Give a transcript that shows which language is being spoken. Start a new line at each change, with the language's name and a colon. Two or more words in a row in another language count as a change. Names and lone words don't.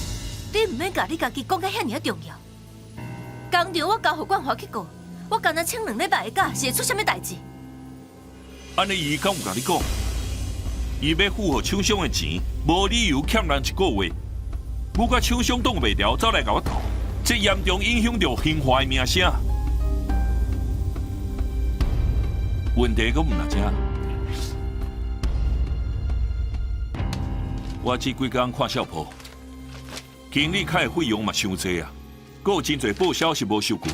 Min Nan Chinese: 你唔免甲你家己讲甲遐尔重要。工厂我交互冠华去顾，我干那请2礼拜的假，是会出啥物代志？安尼伊敢有甲你讲？伊要付予厂商的钱，无理由欠人1个月。我甲厂商挡袂牢，走来甲我斗，这严重影响到兴华的名声。问题阁唔在这。我这几工看小铺，经理开的费用嘛伤济啊，阁有真侪报销是无收过的。